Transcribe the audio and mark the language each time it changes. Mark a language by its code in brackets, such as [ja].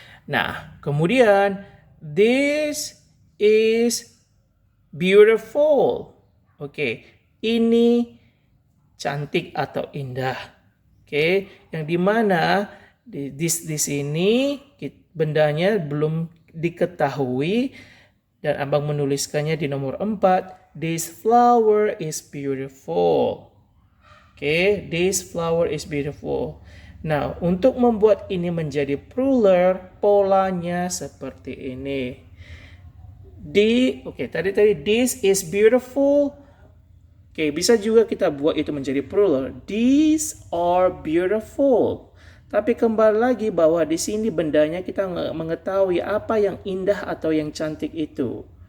[id] Nah, kemudian [en] this is beautiful. [id] Oke, ini cantik atau indah. Oke, yang dimana di sini bendanya belum diketahui dan abang menuliskannya di nomor 4. [en] This flower is beautiful. Oke, this flower is beautiful. [id] Nah, untuk membuat ini menjadi plural, polanya seperti ini. Tadi [en] this is beautiful. [id] Oke, bisa juga kita buat itu menjadi plural. [en] These are beautiful. [id] Tapi kembali lagi bahwa di sini bendanya kita mengetahui apa yang indah atau yang cantik itu.